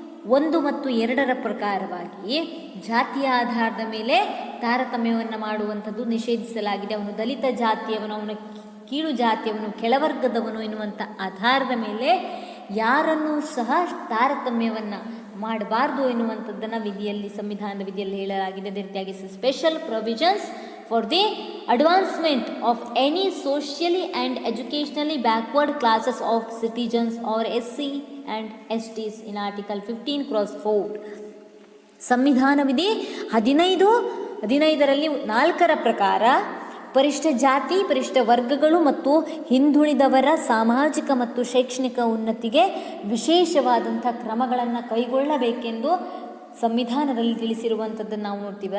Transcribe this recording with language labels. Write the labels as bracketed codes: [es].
[kn] 1 ಮತ್ತು 2ರ ಪ್ರಕಾರವಾಗಿ ಜಾತಿಯ ಆಧಾರದ ಮೇಲೆ ತಾರತಮ್ಯವನ್ನು ಮಾಡುವಂಥದ್ದು ನಿಷೇಧಿಸಲಾಗಿದೆ. ಅವನು ದಲಿತ ಜಾತಿಯವನು, ಅವನು ಕೀಳು ಜಾತಿಯವನು, ಕೆಳವರ್ಗದವನು ಎನ್ನುವಂಥ ಆಧಾರದ ಮೇಲೆ ಯಾರನ್ನೂ ಸಹ ತಾರತಮ್ಯವನ್ನು ಮಾಡಬಾರ್ದು ಎನ್ನುವಂಥದ್ದನ್ನು ವಿಧಿಯಲ್ಲಿ, ಸಂವಿಧಾನದ ವಿಧಿಯಲ್ಲಿ ಹೇಳಲಾಗಿದೆ. ಅದೇ ರೀತಿಯಾಗಿ [en] Special provisions for the advancement of any socially and educationally backward classes of citizens or SC and STs in Article 15(4). [kn] ಸಂವಿಧಾನ ವಿಧಿ 15ರಲ್ಲಿ 4ರ ಪ್ರಕಾರ ಪರಿಷ್ಠ ಜಾತಿ, ಪರಿಷ್ಠ ವರ್ಗಗಳು ಮತ್ತು ಹಿಂದುಳಿದವರ ಸಾಮಾಜಿಕ ಮತ್ತು ಶೈಕ್ಷಣಿಕ ಉನ್ನತಿಗೆ ವಿಶೇಷವಾದಂಥ ಕ್ರಮಗಳನ್ನು ಕೈಗೊಳ್ಳಬೇಕೆಂದು ಸಂವಿಧಾನದಲ್ಲಿ ತಿಳಿಸಿರುವಂಥದ್ದನ್ನು ನಾವು ನೋಡ್ತೀವಿ.